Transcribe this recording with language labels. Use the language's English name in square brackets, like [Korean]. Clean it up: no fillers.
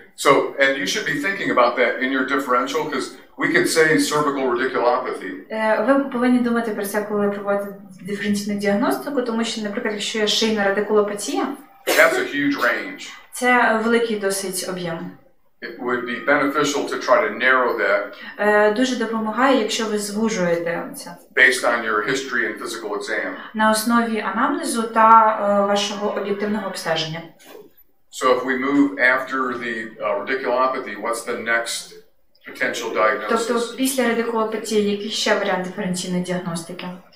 [English] So, and you should be thinking about that in your differential, because we could say cervical radiculopathy. [Ukrainian] Ви повинні думати про це, коли проводите диференційну діагностику, тому що, наприклад, якщо є шийна радикулопатія, [English] That's a huge range. [Ukrainian] це великий досить об'єм. [English] It would be beneficial to try to narrow that. [Ukrainian] Дуже допомагає, якщо ви звужуєте це. [English] Based on your history and physical exam. [Ukrainian] На основі анамнезу та вашого об'єктивного обстеження. [English] So if we move after the radiculopathy, what's the next potential diagnosis? [Ukrainian] Тобто після радикулопатії, який ще варіант диференційної діагностики?